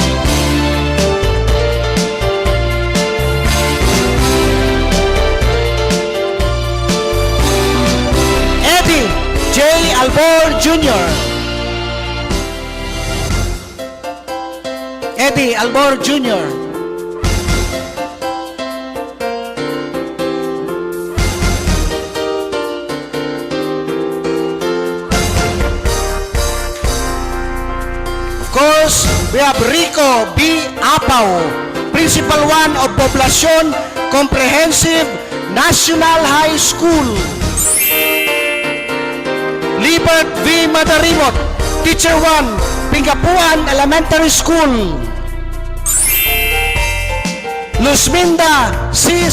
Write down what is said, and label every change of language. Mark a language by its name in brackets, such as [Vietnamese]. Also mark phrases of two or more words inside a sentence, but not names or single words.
[English] Eddie J. Albor Jr. Eddie Albor Jr. We have Rico B. Apaw, Principal 1 of Poblacion Comprehensive National High School. Libert V. Madarimot, Teacher 1, Pingapuan Elementary School. Luzminda C.